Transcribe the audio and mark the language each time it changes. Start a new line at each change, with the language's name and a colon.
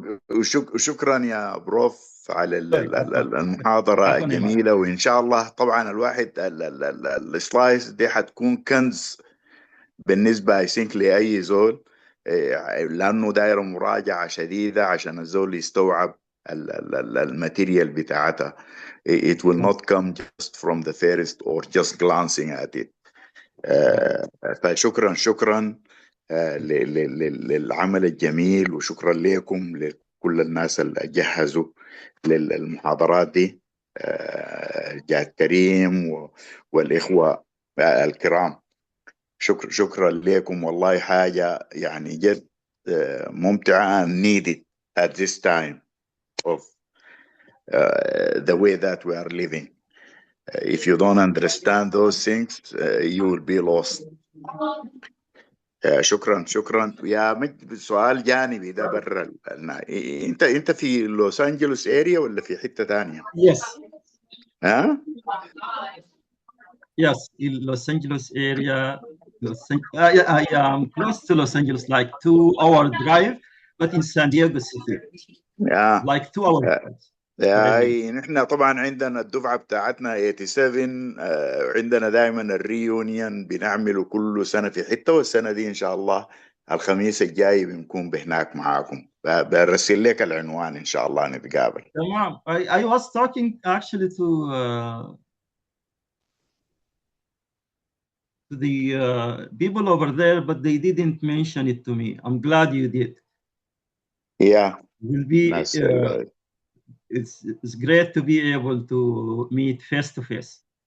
Arabic: وشكرا يا بروف على المحاضرة الجميلة وإن شاء الله طبعا الواحد السلايدز دي حتكون كنز بالنسبة لأي زول لأنه داير مراجعة شديدة عشان الزول يستوعب الماتيريال بتاعتها.
English: It will not come just from the first or just glancing at it.
Arabic: فشكرا للعمل الجميل وشكرا لكم لكل الناس اللي جهزوا للمحاضرات دي جاد كريم والإخوة الكرام. شكرا لكم والله حاجة يعني جد ممتعة and needed at this time of the way that we are living.
English: If you don't understand those things, you will be lost.
Arabic: شكرا يا مجد. سؤال جانبي ده برا انت في لوس انجلوس اريا ولا في حتة تانية؟
English: Yes.
Arabic: ها؟
English: Yes, in Los Angeles area, I am close to Los Angeles, like 2-hour drive, but in San Diego City, like 2 hours drive.
Arabic: نحن طبعا عندنا الدفعة بتاعتنا 87 عندنا دائما الريونيون بنعمله كل سنة في حتة، والسنة دي إن شاء الله الخميس الجاي بنكون بهناك معاكم. برسل لك العنوان إن شاء الله نتقابل. تمام.
English: I was talking actually to the people over there, but they didn't mention it to me. I'm glad you did. Yeah. Will be. It's great to be able to meet face to face.